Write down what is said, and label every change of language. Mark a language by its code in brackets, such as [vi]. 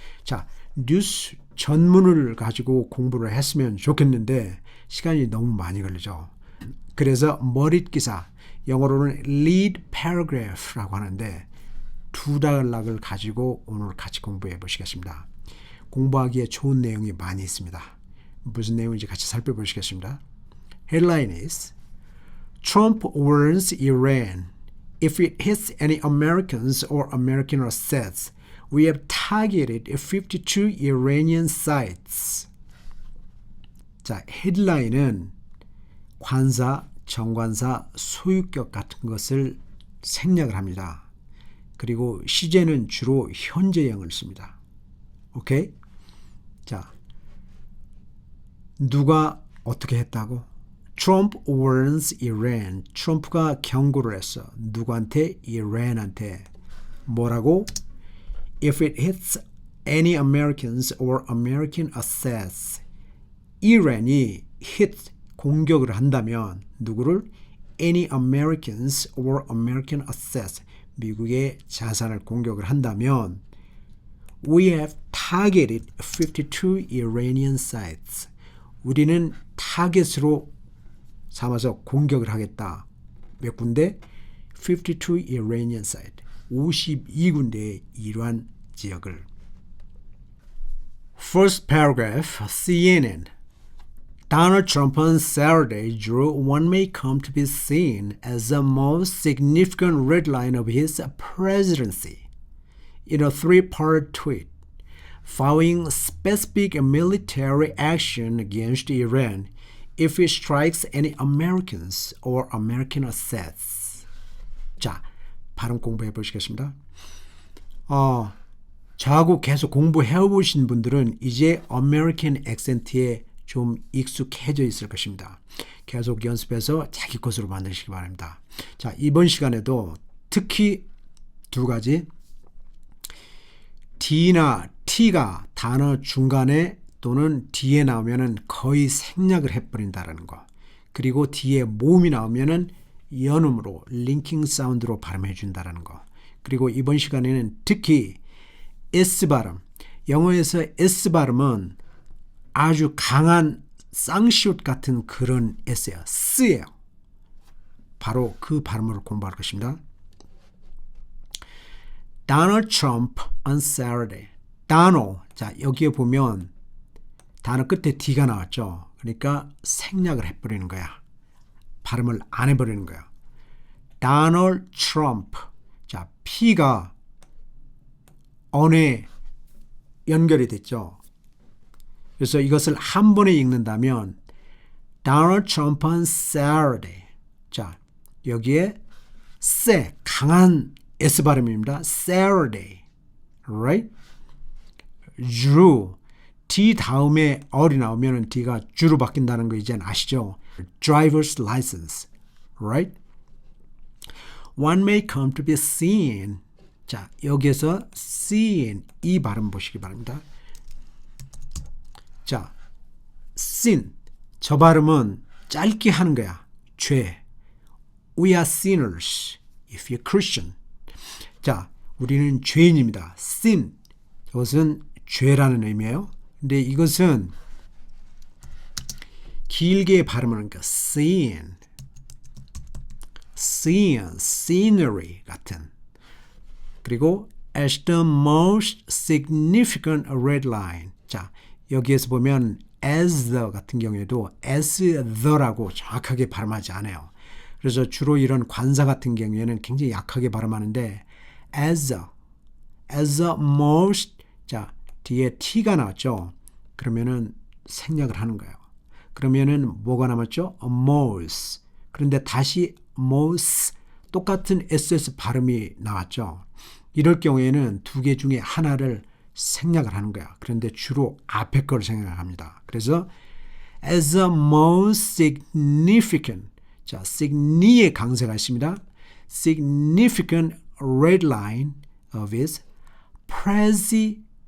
[ko] 자, 뉴스 전문을 가지고 공부를 했으면 좋겠는데 시간이 너무 많이 걸리죠. 그래서 머릿기사, 영어로는 lead paragraph라고 하는데 두 단락을 가지고 오늘 같이 공부해 보시겠습니다. 공부하기에 좋은 내용이 많이 있습니다. 무슨 내용인지 같이 살펴보시겠습니다. [en] Headline is Trump warns Iran if it hits any Americans or American assets, we have targeted 52 Iranian sites. [ko] 자, 헤드라인은 관사, 정관사, 소유격 같은 것을 생략을 합니다. 그리고 시제는 주로 현재형을 씁니다. 오케이? 자, 누가 어떻게 했다고? [en] Trump warns Iran. [ko] 트럼프가 경고를 했어. 누구한테? 이란한테. 뭐라고? [en] If it hits any Americans or American assets. [ko] 이란이 hit, 공격을 한다면 누구를? [en] Any Americans or American assets. [ko] 미국의 자산을 공격을 한다면 [en] We have targeted 52 Iranian sites. [ko] 우리는 타겟으로 삼아서 공격을 하겠다. 몇 군데? [en] 52 Iranian sites. [ko] 52군데의 이란 지역을. [en] First paragraph, CNN. Donald Trump on Saturday drew what may come to be seen as the most significant red line of his presidency in a three-part tweet, vowing specific military action against Iran if it strikes any Americans or American assets. [ko] 자, 발음 공부해 보시겠습니다. 저하고 계속 공부해 보신 분들은 이제 American accent에 좀 익숙해져 있을 것입니다. 계속 연습해서 자기 것으로 만드시기 바랍니다. 자, 이번 시간에도 특히 두 가지 D나 T가 단어 중간에 또는 뒤에 나오면은 거의 생략을 해버린다는 거. 그리고 뒤에 모음이 나오면은 연음으로 링킹 사운드로 발음해 준다는 거. 그리고 이번 시간에는 특히 S 발음. 영어에서 S 발음은 아주 강한 쌍시옷 같은 그런 S예요. S예요. 바로 그 발음을 공부할 것입니다. [en] Donald Trump on Saturday. Donald. [ko] 자, 여기에 보면 단어 끝에 D가 나왔죠. 그러니까 생략을 해버리는 거야. 발음을 안 해버리는 거야. [en] Donald Trump. [ko] 자, P가 on에 연결이 됐죠. 그래서 이것을 한 번에 읽는다면 [en] Donald Trump on Saturday. [ko] 자, 여기에 세, 강한 S 발음입니다. [en] Saturday. Right? drew. [ko] D 다음에 어리 나오면 D가 주로 바뀐다는 거 이제 아시죠? [en] Driver's license. Right? One may come to be seen. [ko] 자, 여기에서 seen 이 발음 보시기 바랍니다. [en] 자, sin. [ko] 저 발음은 짧게 하는 거야. 죄. [en] We are sinners if you're Christian. [ko] 자, 우리는 죄인입니다. sin. 이것은 죄라는 의미예요. 근데 이것은 길게 발음하니까 sin, scenery 같은. [en] 그리고 as the most significant red line. [ko] 자, 여기에서 보면 [en] as the [ko] 같은 경우에도 as the라고 정확하게 발음하지 않아요. 그래서 주로 이런 관사 같은 경우에는 굉장히 약하게 발음하는데 [en] as the most. [ko] 자, 뒤에 T가 나왔죠. 그러면은 생략을 하는 거예요. 그러면은 뭐가 남았죠? most. 그런데 다시 most 똑같은 SS 발음이 나왔죠. 이럴 경우에는 두 개 중에 하나를 생략을 하는 거야. 그런데 주로 앞에 걸 생각합니다. 그래서 [en] as the most significant. [ko] 자, signi의 강세가 있습니다. [en] significant red line of his presidency.